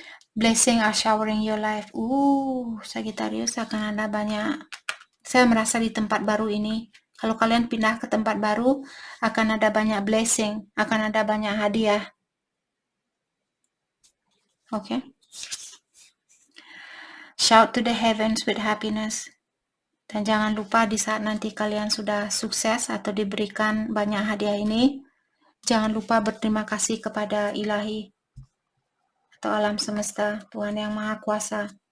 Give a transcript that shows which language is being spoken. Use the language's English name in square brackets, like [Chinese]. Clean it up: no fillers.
[English] Blessing are showering your life. [Indonesian] Sagittarius akan ada banyak. Saya merasa di tempat baru ini, kalau kalian pindah ke tempat baru, akan ada banyak blessing, akan ada banyak hadiah. Oke? [English] Shout to the heavens with happiness. [Indonesian] Dan jangan lupa di saat nanti kalian sudah sukses atau diberikan banyak hadiah ini, Jangan lupa berterima kasih kepada Ilahi atau alam semesta, Tuhan yang Maha Kuasa.